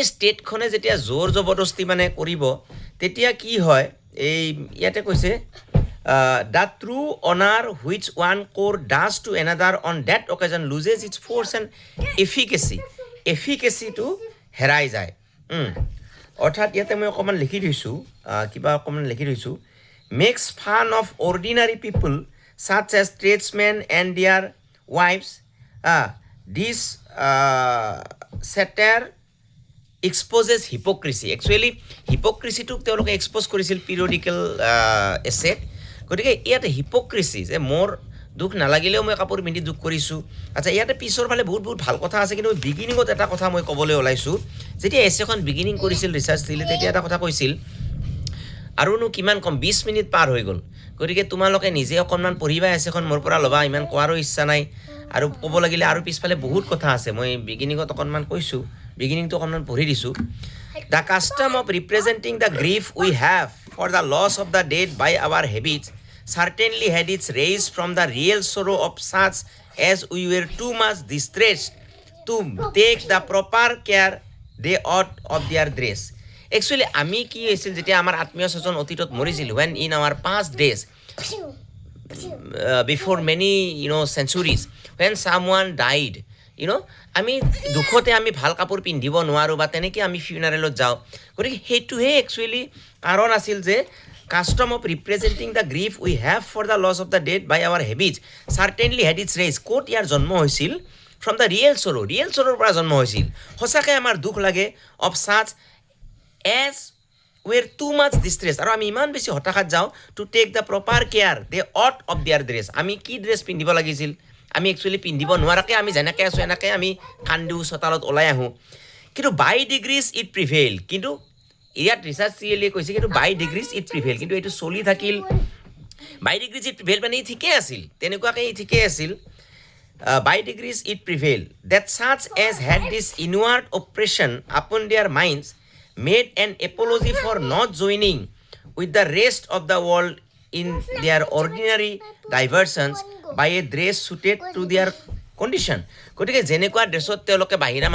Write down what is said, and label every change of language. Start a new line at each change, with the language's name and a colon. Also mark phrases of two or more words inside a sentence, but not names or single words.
Assamese: ষ্টেটখনে যেতিয়া জোৰ জবৰদস্তি মানে কৰিব তেতিয়া কি হয় এই ইয়াতে কৈছে
English: the true honour which one court does to another on that occasion loses its force and efficacy
Assamese: হেৰাই যায় অৰ্থাৎ ইয়াতে মই অকণমান লিখি থৈছোঁ
English: makes fun of ordinary people such as tradesmen and their wives. This satire exposes hypocrisy. Actually, hypocrisy to তেওঁলোকে expose কৰিছিল periodical essay.
Assamese: গতিকে ইয়াতে hypocrisy যে মোৰ দুখ নালাগিলেও মই কাপোৰ পিন্ধি দুখ কৰিছোঁ আচ্ছা ইয়াতে পিছৰ ফালে বহুত ভাল কথা আছে কিন্তু বিগিনিঙত এটা কথা মই ক'বলৈ ওলাইছোঁ যেতিয়া এছেখন বিগিনিং কৰিছিল ৰিচাৰ্চ দিলে তেতিয়া এটা কথা কৈছিল আৰুনো কিমান কম 20 মিনিট পাৰ হৈ গ'ল গতিকে তোমালোকে নিজে অকণমান পঢ়িবা এছেখন মোৰ পৰা ল'বা ইমান কোৱাৰো ইচ্ছা নাই আৰু ক'ব লাগিলে আৰু পিছফালে বহুত কথা আছে মই বিগিনিঙত অকণমান কৈছোঁ বিগিনিংটো অকণমান পঢ়ি দিছোঁ
English: the custom of representing the grief we have for the loss of the dead by our habits certainly had its raise from the real sorrow of such as we were too much distressed to take the proper care they ought of their dress. Actually,
Assamese: আমি কি হৈছিল যেতিয়া আমাৰ আত্মীয় স্বজন অতীতত মৰিছিল
English: when in our past days before many centuries when someone
Assamese: died আমি দুখতে আমি ভাল কাপোৰ পিন্ধিব নোৱাৰোঁ বা তেনেকৈ আমি ফিউনাৰেলত যাওঁ গতিকে সেইটোহে একচুৱেলি কাৰণ আছিল যে
English: custom of representing the grief we have for the loss of the dead by our habits certainly had its rise
Assamese: ক'ত ইয়াৰ জন্ম হৈছিল
English: from the real sorrow
Assamese: পৰা জন্ম হৈছিল সঁচাকৈ আমাৰ দুখ লাগে
English: of such as were too much distressed
Assamese: আৰু আমি ইমান বেছি হতাশাত যাওঁ
English: to take the proper care they ought of their dress
Assamese: আমি কি ড্ৰেছ পিন্ধিব লাগিছিল আমি একচুৱেলি পিন্ধিব নোৱাৰাকৈ আমি যেনেকৈ আছোঁ এনেকৈ আমি কান্দো চোতালত ওলাই আহোঁ কিন্তু
English: by degrees it prevailed
Assamese: কিন্তু ইয়াত ৰিচাৰ্চ চিএলিয়ে কৈছে কিন্তু
English: by degrees it prevail
Assamese: কিন্তু এইটো চলি থাকিল
English: by degrees it prevail
Assamese: মানে ই ঠিকেই আছিল তেনেকুৱাকৈ ই ঠিকেই আছিল
English: by degrees it prevail that such as had this inward oppression upon their minds made an apology for not joining with the rest of the world in their ordinary diversions by a dress suited to their condition
Assamese: গতিকে যেনেকুৱা ড্ৰেছত তেওঁলোকে বাহিৰা